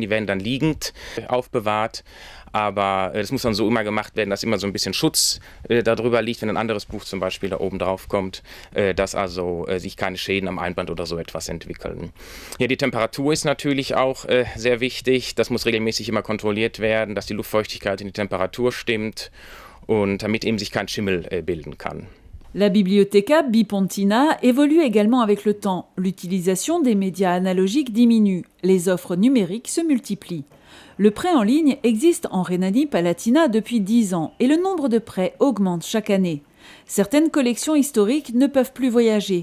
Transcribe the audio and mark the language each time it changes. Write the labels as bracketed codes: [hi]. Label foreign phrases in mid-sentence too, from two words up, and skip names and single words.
[de] Die werden dann liegend aufbewahrt. Aber das muss dann so immer gemacht werden, dass immer so ein bisschen Schutz darüber liegt, wenn ein anderes Buch zum Beispiel da oben drauf kommt, dass also sich keine Schäden am Einband oder so etwas entwickeln. Ja, die Temperatur ist natürlich auch sehr wichtig. Das muss regelmäßig immer kontrolliert werden, dass die Luftfeuchtigkeit und die Temperatur stimmt und damit eben sich kein Schimmel bilden kann. [fr] La Bibliotheca Bipontina évolue également avec le temps. L'utilisation des médias analogiques diminue, les offres numériques se multiplient. Le prêt en ligne existe en Rhénanie-Palatinat depuis 10 ans et le nombre de prêts augmente chaque année. Certaines collections historiques ne peuvent plus voyager.